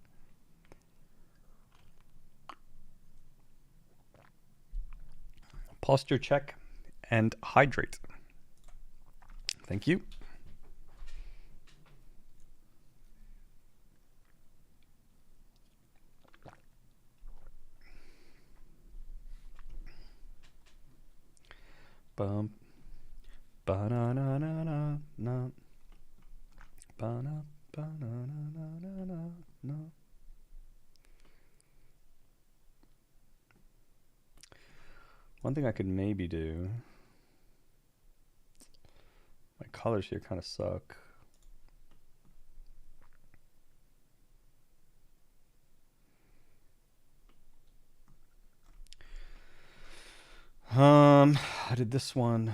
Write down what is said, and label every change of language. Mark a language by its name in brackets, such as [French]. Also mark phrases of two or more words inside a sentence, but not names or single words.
[English] Posture check and hydrate. Thank you. Bum, ba na na na na na, ba na ba na na na na na. One thing I could maybe do. My colors here kind of suck. I did this one.